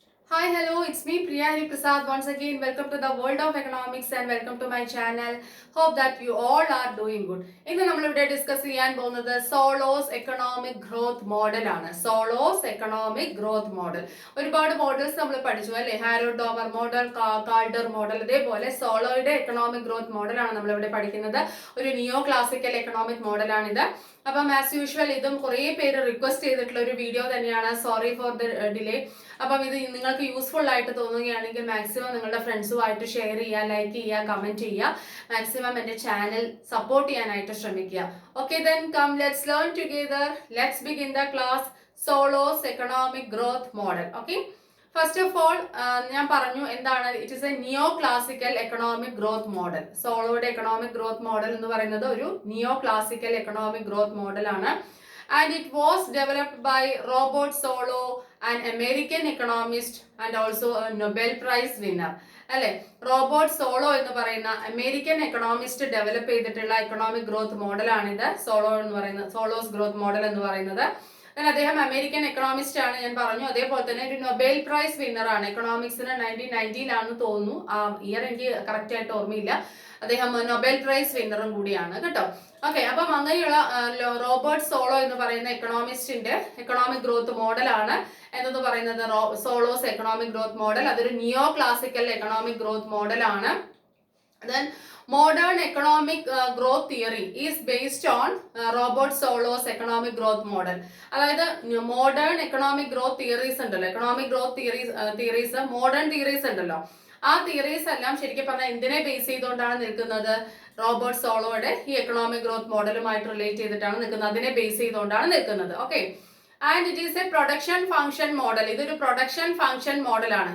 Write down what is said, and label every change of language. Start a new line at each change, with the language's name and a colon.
English: Hi, hello, it's me Priya Hari Prasad. Once again, welcome to the world of economics and welcome to my channel. Hope that you all are doing good.
Malayalam: ഇന്ന് നമ്മളിവിടെ discuss ചെയ്യാൻ പോകുന്നത് Saulos economic growth model ആണ്. Saulos economic growth model. ഒരുപാട് models നമ്മൾ പഠിച്ചു അല്ലേ? Harold Domar model, Kaldor model, അതേപോലെ സോളോയുടെ എക്കണോമിക് ഗ്രോത്ത് മോഡലാണ് നമ്മളിവിടെ പഠിക്കുന്നത്. ഒരു നിയോ ക്ലാസിക്കൽ എക്കണോമിക് മോഡലാണിത്. അപ്പം ആസ് യൂഷ്വൽ ഇതും കുറേ പേര് റിക്വസ്റ്റ് ചെയ്തിട്ടുള്ള ഒരു വീഡിയോ തന്നെയാണ്.
English: Sorry for the delay.
Malayalam: അപ്പം ഇത് നിങ്ങൾക്ക് യൂസ്ഫുൾ ആയിട്ട് തോന്നുകയാണെങ്കിൽ മാക്സിമം നിങ്ങളുടെ ഫ്രണ്ട്സുമായിട്ട് ഷെയർ ചെയ്യുക, ലൈക്ക് ചെയ്യുക, കമന്റ് ചെയ്യുക. മാക്സിമം എൻ്റെ ചാനൽ സപ്പോർട്ട് ചെയ്യാനായിട്ട് ശ്രമിക്കുക. Okay,
English: Then come let's learn together. Let's begin the class Solow's economic growth model. Okay, first of all
Malayalam: ഞാൻ പറഞ്ഞു എന്താണ്
English: It is a neo classical economic growth model.
Malayalam: സോളോയുടെ economic growth model എന്ന് പറയുന്നത് ഒരു നിയോ classical economic growth model ആണ്.
English: And it was developed by Robert Solow, an American economist and also a Nobel Prize winner.
Malayalam: അല്ലെ, Robert solo എന്ന് പറയുന്ന American economist develop ചെയ്തിട്ടുള്ള economic growth മോഡലാണിത്. Saulos growth model എന്ന് പറയുന്നത്. അദ്ദേഹം അമേരിക്കൻ എക്കണോമിസ്റ്റ് ആണ്, ഞാൻ പറഞ്ഞു. അതേപോലെ തന്നെ ഒരു നൊബേൽ പ്രൈസ് വിന്നർ ആണ്. എക്കണോമിക്സിന് 1990 തോന്നുന്നു, ആ ഇയർ എനിക്ക് കറക്റ്റ് ആയിട്ട് ഓർമ്മയില്ല. അദ്ദേഹം നൊബേൽ പ്രൈസ് വിന്നറും കൂടിയാണ് കേട്ടോ. ഓക്കെ, അപ്പം അങ്ങനെയുള്ള റോബർട്ട് സോളോ എന്ന് പറയുന്ന എക്കണോമിസ്റ്റിന്റെ എക്കണോമിക് ഗ്രോത്ത് മോഡലാണ് എന്നത് പറയുന്നത് സോളോസ് എക്കണോമിക് ഗ്രോത്ത് മോഡൽ. അതൊരു നിയോ ക്ലാസിക്കൽ എക്കണോമിക് ഗ്രോത്ത് മോഡലാണ്.
English: Then modern economic growth theory is based on Robert Solo's economic growth model.
Malayalam: അതായത് മോഡേൺ എക്കണോമിക് ഗ്രോത്ത് തിയറീസ് ഉണ്ടല്ലോ, economic growth theories modern theories ഉണ്ടല്ലോ, ആ theories എല്ലാം ശരിക്കും പറഞ്ഞാൽ എന്തിനെ ബേസ് ചെയ്തുകൊണ്ടാണ് നിൽക്കുന്നത്? റോബർട്ട് സോളോയുടെ ഈ എക്കണോമിക് ഗ്രോത്ത് മോഡലുമായിട്ട് റിലേറ്റ് ചെയ്തിട്ടാണ് നിൽക്കുന്നത്, അതിനെ ബേസ് ചെയ്തുകൊണ്ടാണ് നിൽക്കുന്നത്.
English: Okay, and it is a production function model.
Malayalam: ഇതൊരു പ്രൊഡക്ഷൻ ഫംഗ്ഷൻ മോഡലാണ്.